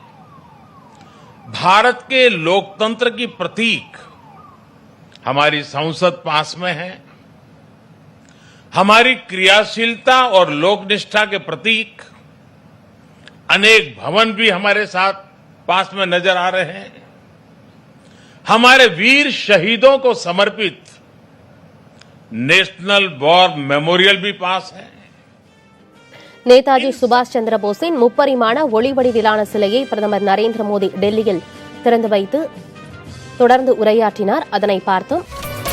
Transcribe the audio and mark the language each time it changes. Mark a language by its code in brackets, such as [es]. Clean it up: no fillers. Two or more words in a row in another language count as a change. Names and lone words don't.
[hi] भारत के लोकतंत्र की प्रतीक हमारी संसद पास में है, हमारी क्रियाशीलता और लोकनिष्ठा के प्रतीक अनेक भवन भी हमारे साथ पास में नजर आ रहे हैं। हमारे वीर शहीदों को समर्पित नेशनल वॉर मेमोरियल भी पास है। [ta] நேதாஜி சுபாஷ் சந்திர போஸின் முப்பரிமாண ஒளிவடிவிலான சிலையை பிரதமர் நரேந்திர மோடி டெல்லியில் திறந்து வைத்து தொடர்ந்து உரையாற்றினார். அதனை பார்த்தோம்.